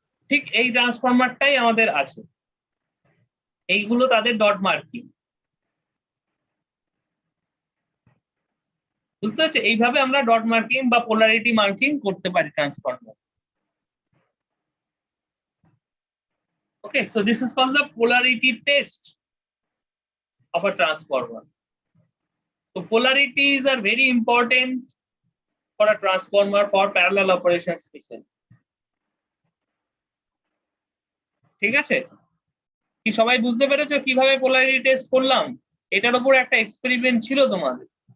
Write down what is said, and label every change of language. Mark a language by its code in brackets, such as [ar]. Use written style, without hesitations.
[bn] ঠিক এই ট্রান্সফরমারটাই আমাদের আছে, এইগুলো তাদের ডট মার্কিং। বুঝতে পারছো? এইভাবে আমরা ডট মার্কিং বা পোলারিটি মার্কিং করতে পারি transformer. [en] Okay, so this is called the polarity test of a transformer. So polarities are very important for a transformer for parallel operation especially. [bn] ঠিক আছে? কি সবাই বুঝতে পেরেছো কিভাবে পোলারিটি টেস্ট করলাম? এটার উপর একটা এক্সপেরিমেন্ট ছিল তোমাদের।